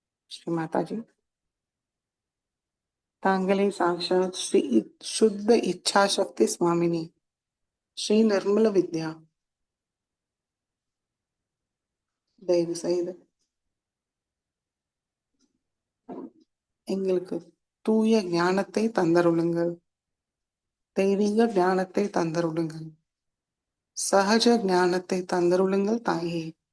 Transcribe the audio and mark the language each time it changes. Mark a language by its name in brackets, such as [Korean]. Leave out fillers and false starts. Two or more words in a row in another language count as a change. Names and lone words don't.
[Tamil] श्री माता जी, तांगले साक्षात श्री शुद्ध इच्छा शक्ति स्वामिनी श्री निर्मल विद्या தயவு செய்து எங்களுக்கு தூய ஞானத்தை தந்தருளுங்கள். தெய்வீக ஞானத்தை தந்தருளுங்கள். சஹஜ ஞானத்தை தந்தருளுங்கள் தாயே.